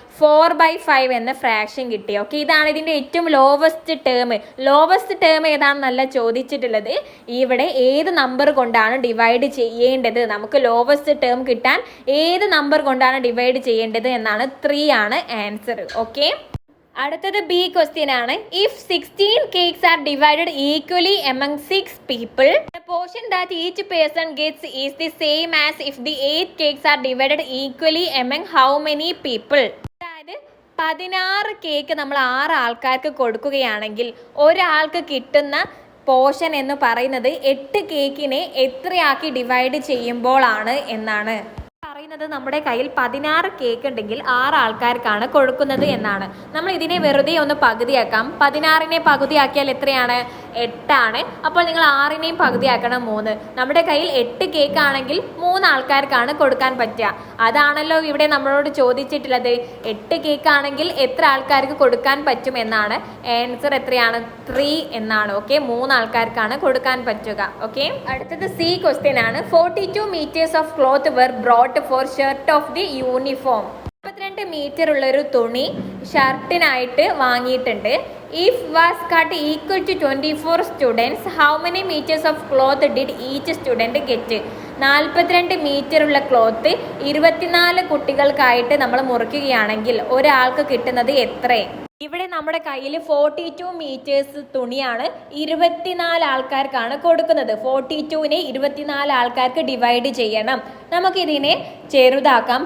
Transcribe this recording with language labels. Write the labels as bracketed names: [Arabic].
[Malayalam] 4/5 എന്ന ഫ്രാക്ഷൻ കിട്ടി. ഓക്കെ, ഇതാണ് ഇതിൻ്റെ ഏറ്റവും ലോവസ്റ്റ് ടേം. ലോവസ്റ്റ് ടേം ഏതാണെന്നല്ല ചോദിച്ചിട്ടുള്ളത്, ഇവിടെ ഏത് നമ്പർ കൊണ്ടാണ് ഡിവൈഡ് ചെയ്യേണ്ടത്, നമുക്ക് ലോവസ്റ്റ് ടേം കിട്ടാൻ ഏത് നമ്പർ കൊണ്ടാണ് ഡിവൈഡ് ചെയ്യേണ്ടത് എന്നാണ്. 3 ആണ് ആൻസർ. ഓക്കെ, അടുത്തത് ബി ക്വസ്റ്റ്യൻ ആണ്. [English] If 16 cakes are divided equally among 6 people, the portion that each person gets is the same as if the 8 cakes are divided equally among how many people? [Malayalam] അതായത് 16 cake നമ്മൾ 6 ആൾക്കാർക്ക് കൊടുക്കുകയാണെങ്കിൽ ഒരാൾക്ക് കിട്ടുന്ന portion എന്ന് പറയുന്നത് 8 കേക്കിനെ എത്രയാക്കി divide ചെയ്യുമ്പോഴാണ് എന്നാണ് പറയുന്നത്. നമ്മുടെ കയ്യിൽ 16 കേക്ക് ഉണ്ടെങ്കിൽ 6 ആൾക്കാർക്കാണ് കൊടുക്കുന്നത് എന്നാണ്. നമ്മൾ ഇതിനെ വെറുതെ ഒന്ന് പകുതിയാക്കാം. 16നെ പകുതിയാക്കിയാൽ എത്രയാണ്? 8 ആണ്. അപ്പോൾ നിങ്ങൾ 6നെയും പകുതിയാക്കണം, 3. നമ്മുടെ കയ്യിൽ 8 കേക്ക് ആണെങ്കിൽ 3 ആൾക്കാർക്കാണ് കൊടുക്കാൻ പറ്റുക. അതാണല്ലോ ഇവിടെ നമ്മളോട് ചോദിച്ചിട്ടുള്ളത്. 8 കേക്ക് ആണെങ്കിൽ എത്ര ആൾക്കാർക്ക് കൊടുക്കാൻ പറ്റും എന്നാണ്. ആൻസർ എത്രയാണ്? 3 എന്നാണ്. ഓക്കെ, 3 ആൾക്കാർക്കാണ് കൊടുക്കാൻ പറ്റുക. ഓക്കെ, അടുത്തത് സി ക്വസ്റ്റ്യൻ ആണ്. [English] 42 meters of cloth were brought for shirt of the uniform. [Malayalam] 42 metre ഉള്ളൊരു തുണി ഷർട്ടിനായിട്ട് വാങ്ങിയിട്ടുണ്ട്. [English] If was cut equal to 24 students, how many meters of cloth did each student get? [Malayalam] 42 metre ഉള്ള cloth 24 കുട്ടികൾക്കായിട്ട് നമ്മൾ മുറിക്കുകയാണെങ്കിൽ ഒരാൾക്ക് കിട്ടുന്നത് എത്ര? ഇവിടെ നമ്മുടെ കയ്യിൽ 42 മീറ്റേഴ്സ് തുണിയാണ് 24 ആൾക്കാർക്കാണ് കൊടുക്കുന്നത്. 42നെ 24 ആൾക്കാർക്ക് ഡിവൈഡ് ചെയ്യണം. നമുക്കിതിനെ ചെറുതാക്കാം.